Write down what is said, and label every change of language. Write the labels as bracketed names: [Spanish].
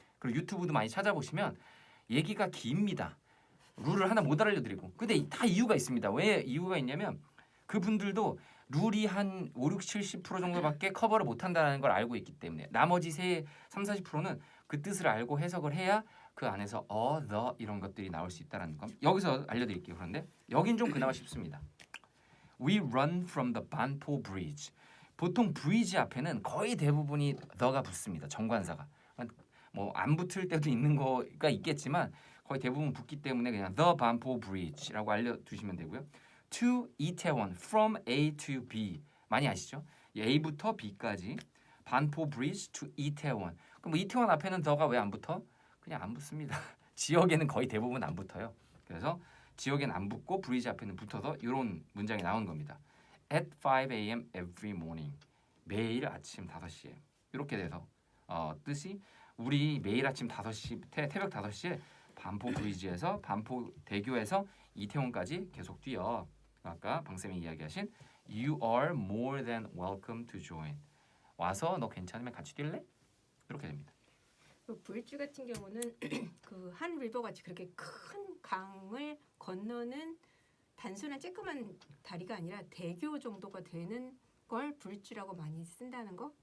[Korean] 그리고 유튜브도 많이 찾아보시면 얘기가 깁니다. 룰을 하나 못 알려드리고. 근데 다 이유가 있습니다. 왜 이유가 있냐면 그분들도 룰이 한 5-70% 정도밖에 커버를 못한다는 걸 알고 있기 때문에 나머지 30-40%는 그 뜻을 알고 해석을 해야 그 안에서 the 이런 것들이 나올 수 있다는 점. 여기서 알려드릴게요. 그런데 여긴 좀 그나마 쉽습니다. [English] We run from the Banpo Bridge. [Korean] 보통 VG 앞에는 거의 대부분이 the가 붙습니다. 정관사가. 뭐 안 붙을 때도 있는 거가 있겠지만 거의 대부분 붙기 때문에 그냥 the 반포 bridge라고 알려두시면 되고요. to 이태원 [English] from A to B [Korean] 많이 아시죠? A부터 B까지 반포 bridge to 이태원. 그럼 뭐 이태원 앞에는 the가 왜 안 붙어? 그냥 안 붙습니다. 지역에는 거의 대부분 안 붙어요. 그래서 지역에는 안 붙고 브리지 앞에는 붙어서 이런 문장이 나온 겁니다. [English] At 5 a.m. every morning. [Korean] 매일 아침 5시에. 이렇게 돼서 뜻이 우리 매일 아침 5시 새벽 5시에 반포 브리지에서 반포 대교에서 이태원까지 계속 뛰어. 아까 방쌤이 이야기하신 [English] You are more than welcome to join. [Korean] 와서 너 괜찮으면 같이 뛸래? 이렇게 됩니다. 그 브릿지 같은 경우는 그 한 리버 같이 그렇게 큰 강을 건너는 단순한 쬐끄만 다리가 아니라 대교 정도가 되는 걸 브릿지라고 많이 쓴다는 거.